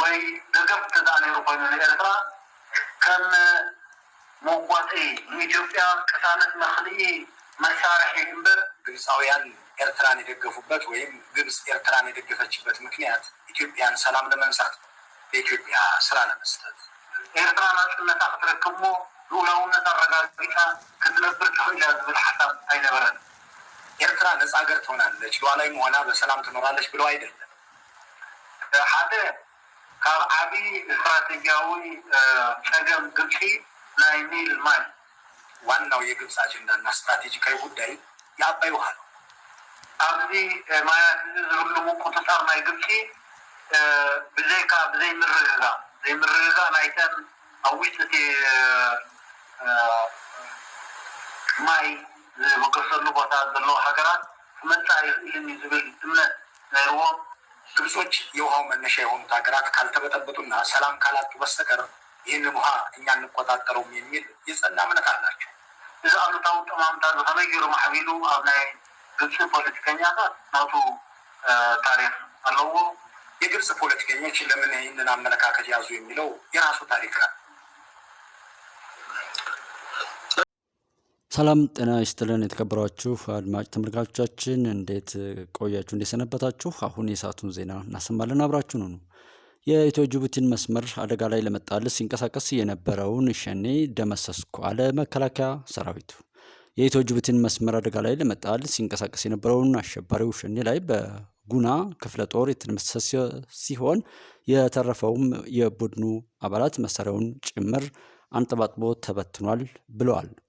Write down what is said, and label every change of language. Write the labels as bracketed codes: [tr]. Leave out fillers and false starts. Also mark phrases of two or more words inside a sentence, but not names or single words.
[ti] ናይ ደገፍ ተዛኔሩ ኮይኑ ኤርትራ ከም ሞቋጤ ኢትዮጵያ ቅሳነት መክልኢ መሳርሒ እምበር [am] ግብፃውያን ኤርትራን የደገፉበት ወይም ግብፅ ኤርትራን የደገፈችበት ምክንያት ኢትዮጵያን ሰላም ለመንሳት በኢትዮጵያ ስራ ለመስጠት [ti] ኤርትራ ናጽነታ ክትረክሞ ሉዓላዊነት አረጋግጣ ክትነብር ትኽእል ዝብል ሐሳብ አይነበረን። [am] ኤርትራ ነፃ ሀገር ትሆናለች ሉዓላዊ መሆና በሰላም ትኖራለች ብለው አይደለም። [ti] ሓደ ካብ ዓብይ ስትራቴጂያዊ ጸገም ግብፂ ናይ ኒል ማይ [am] ዋናው የግብፅ አጀንዳና ስትራቴጂካዊ ጉዳይ የአባይ ውሃ ነው። [ti] ኣብዚ ማያት ዝህልሙ ቁጥጥር ናይ ግብፂ ብዘይ ምርግጋ ናይተን ኣብ ውሽጢ ማይ ዝብቅሰሉ ቦታ ዘለዎ ሃገራት ክመፃእ ይኽእልን ዝብል እምነት ነይርዎም። [am] ግብጾች የውሃው መነሻ የሆኑት ሀገራት ካልተበጠበጡና ሰላም ካላጡ በስተቀር ይህንን ውሃ እኛ እንቆጣጠረውም የሚል የጸና እምነት አላቸው። [ti] እዚ አሉታዊ ጠማምታ ዝኸመይሩ ማሕቢሉ ኣብ ናይ ግብፅ ፖለቲከኛታት ናቱ ታሪክ ኣለዎ። [am] የግብፅ ፖለቲከኞች ለምን ይህንን አመለካከት ያዙ የሚለው የራሱ ታሪክ ነው። ሰላም ጤና ይስጥልን የተከበራችሁ አድማጭ ተመልካቾቻችን እንዴት ቆያችሁ? እንዴት ሰነበታችሁ? አሁን የሰዓቱን ዜና እናሰማለን። አብራችሁን ሁኑ። የኢትዮ ጅቡቲን መስመር አደጋ ላይ ለመጣል ሲንቀሳቀስ የነበረውን ሸኔ ደመሰስኩ አለ መከላከያ ሰራዊቱ። የኢትዮ ጅቡቲን መስመር አደጋ ላይ ለመጣል ሲንቀሳቀስ የነበረውን አሸባሪው ሸኔ ላይ በጉና ክፍለ ጦር የተደመሰሰ ሲሆን የተረፈውም የቡድኑ አባላት መሳሪያውን ጭምር አንጠባጥቦ ተበትኗል ብለዋል።